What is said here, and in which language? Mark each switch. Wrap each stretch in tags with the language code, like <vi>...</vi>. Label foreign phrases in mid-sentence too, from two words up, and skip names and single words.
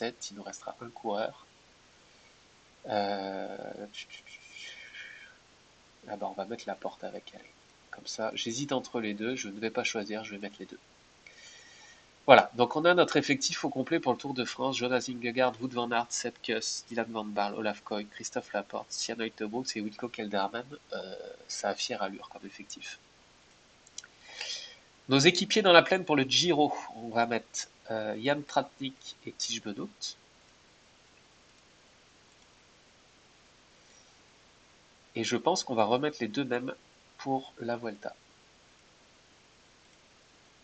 <fr>Il nous restera un coureur. On va mettre Laporte avec elle. Comme ça, j'hésite entre les deux. Je ne vais pas choisir, je vais mettre les deux. Voilà, donc on a notre effectif au complet pour le Tour de France. Jonas Vingegaard, Wout van Aert, Sepp Kuss, Dylan Van Baarle, Olaf Koy, Christophe Laporte, Sian Brooks et Wilco Kelderman. Ça a fière allure comme effectif. Nos équipiers dans la plaine pour le Giro, on va mettre Jan Tratnik et Tige Benoot. Et je pense qu'on va remettre les deux mêmes pour la Vuelta.</fr>